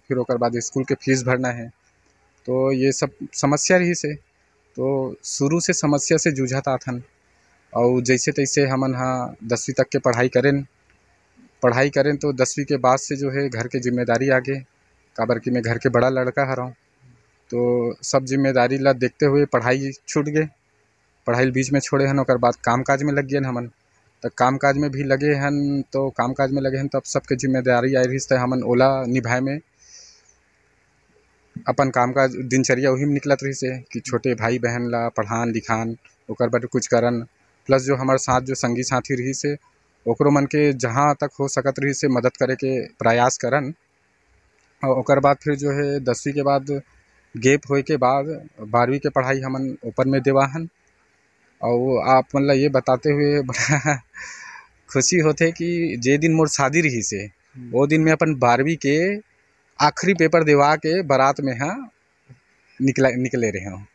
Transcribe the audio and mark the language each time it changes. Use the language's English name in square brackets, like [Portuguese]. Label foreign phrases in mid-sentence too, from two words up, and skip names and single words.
[Chhattisgarhi] फिर ओकर बाद स्कूल के फीस भरना है, तो ये सब समस्या रही से। तो शुरू से समस्या से जूझत आत हन और जैसे तैसे हमन हा 10वीं तक के पढ़ाई करें। तो 10वीं के बाद से जो है घर के जिम्मेदारी आगे, काबर कि मैं घर के बड़ा लड़का हराऊँ। तो सब जिम्मेदारी ला देखते हुए पढ़ाई छूट गए, पढ़ाई बीच में छोड़े हन। ओकर बाद काम काज में लग गए हमन। तो काम काज में भी लगे हन, तो काम काज में लगे हन तब सबके जिम्मेदारी आई रही हमन ओला निभाए में अपन काम का दिनचर्या वही में निकलत रही से कि छोटे भाई बहन ला पढ़ान लिखान ओकर बर कुछ करन, प्लस जो हमारे साथ जो संगी साथी रही से ओकरो मन के जहाँ तक हो सकत रही से मदद करे के प्रयास करन। और ओकर बाद फिर जो है 10वीं के बाद गैप होए के बाद 12वीं के पढ़ाई हमन ओपन में देवाहन। और आप मन ला ये बताते हुए बड़ा खुशी होथे कि जे दिन मोर शादी रही से वो दिन में अपन 12वीं के आखिरी पेपर देवा के बारात में निकले रहे हूँ।